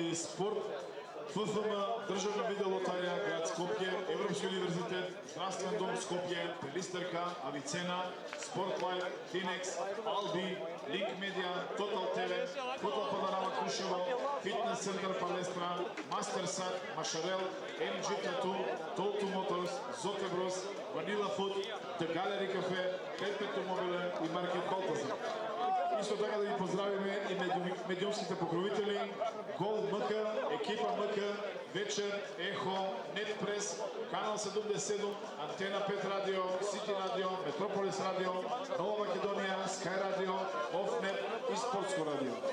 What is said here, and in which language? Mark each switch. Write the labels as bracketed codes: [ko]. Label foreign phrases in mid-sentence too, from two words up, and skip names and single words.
[mk] и спорт, ФФМ, Държавна видеолотария, град Скопje, Европски университет, Здравствен дом Скопje, Пелистерка, Авицена, Спортлайф, Финекс, Алби, Линк Медиа, Тотал ТВ, Футбол Панорама Крушево, Фитнес център Палестра, Мастерсат, Машарел, MG Tattoo, Толто Моторс, Зотеброс, Ванила Фуд, The Gallery Cafe, Перпету Мобиле и Маркет Балтазар. Исто така да ги поздравиме и медиумските покровители, Гол МК, екипа МК, Вечер, Ехо, Нетпрес, Канал 77, Антена 5 Радио, Сити Радио, Метрополис Радио, Нова Македония, Скай Радио, Офнет и Спортско Радио.